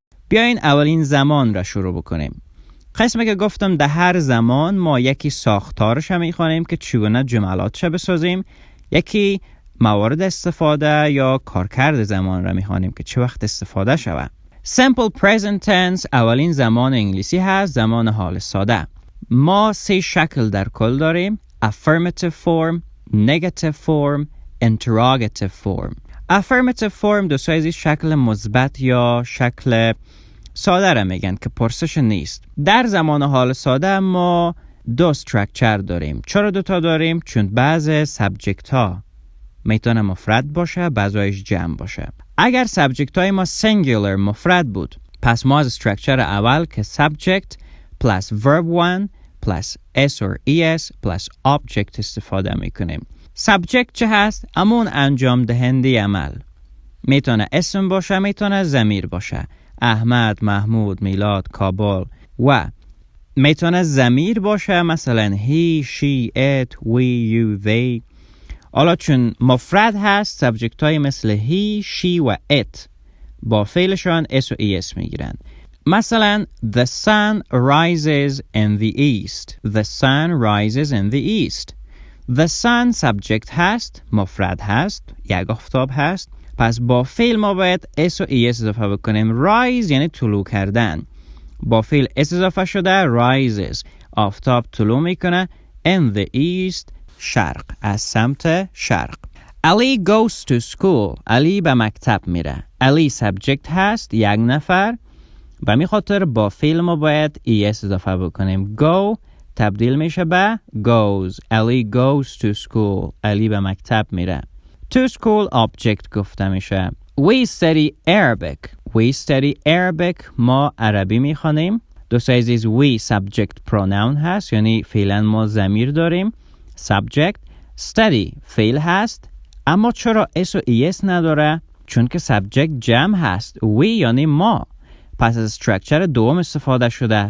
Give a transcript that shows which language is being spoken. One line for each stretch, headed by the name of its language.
Persian: بیاین اولین زمان را شروع بکنیم. قسمی که گفتم در هر زمان ما یکی ساختارش هم میخوانیم که چگونه جملاتش بسازیم، یکی موارد استفاده یا کارکرد زمان را میخوانیم که چه وقت استفاده شود. Simple present tense اولین زمان انگلیسی هست، زمان حال ساده. ما 3 شکل در کل داریم: affirmative form، negative form، interrogative form. affirmative form دوستان عزیز شکل مثبت یا شکل ساده را میگن که پرسش نیست. در زمان حال ساده ما 2 استراکچر داریم. چرا 2 تا داریم؟ چون بعض سابجکت ها میتونه مفرد باشه، بعضیش جمع باشه. اگر سابجکت های ما سینگولر مفرد بود، پس ما از استراکچر اول که subject plus verb 1 plus s or es plus object استفاده میکنیم. subject چه هست؟ همون انجام دهنده عمل. میتونه اسم باشه، میتونه ضمیر باشه. احمد، محمود، میلاد، کابل. و میتونه ضمیر باشه، مثلا he, she, it, we, you, they. حالا چون مفرد هست، سابجکت های مثل he, she و it با فعلشان s و es میگیرند.
English: مثلا the sun rises in the east. The sun rises in the east.
Persian: The sun سابجکت هست، مفرد هست، یک آفتاب هست. پس با فعل ما باید s و es اضافه بکنیم. rise یعنی طلوع کردن. با فعل s اضافه شده rises. آفتاب طلوع میکنه. in the east شرق، از سمت شرق.
English: Ali goes to school.
Persian: علی به مکتب میره. علی سابجکت هست، یک نفر. به می خاطر با فعل ما باید es اضافه بکنیم. go تبدیل میشه به goes.
English: Ali goes to school.
Persian: علی به مکتب میره. To school object گفته میشه.
English: We study Arabic. We study Arabic.
Persian: ما عربی میخوانیم. دوستان عزیز we subject pronoun هست، یعنی فعلا ما ضمیر داریم.
English: subject.
Persian: study فعل هست، اما چرا s و es نداره؟ چون که subject جمع هست. we یعنی ما. پس از structure دوم استفاده شده.